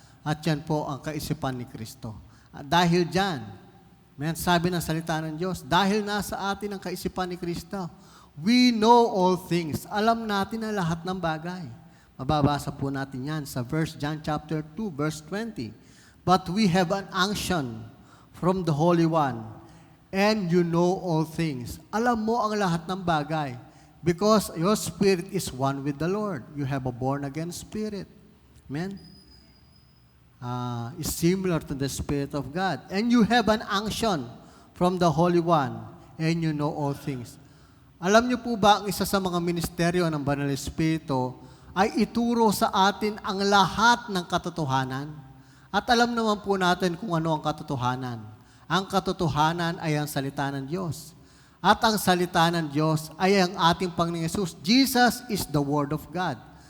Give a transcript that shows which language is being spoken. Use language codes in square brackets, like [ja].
[tl] At yan po ang kaisipan ni Kristo. At dahil dyan, sabi ng salita ng Diyos, dahil nasa atin ang kaisipan ni Kristo, [en] we know all things. [tl] Alam natin ang lahat ng bagay. Mababasa po natin yan sa John chapter 2, verse 20. [en] But we have an unction from the Holy One, and you know all things. [tl] Alam mo ang lahat ng bagay [en] because your spirit is one with the Lord. You have a born-again spirit. Amen? Is similar to the Spirit of God. And you have an unction from the Holy One, and you know all things. [tl] Alam niyo po ba, ang isa sa mga ministeryo ng Banal Espiritu ay ituro sa atin ang lahat ng katotohanan? At alam naman po natin kung ano ang katotohanan. Ang katotohanan ay ang salita ng Diyos. At ang salita ng Diyos ay ang ating Panginoong Yesus. [en] Jesus is the Word of God.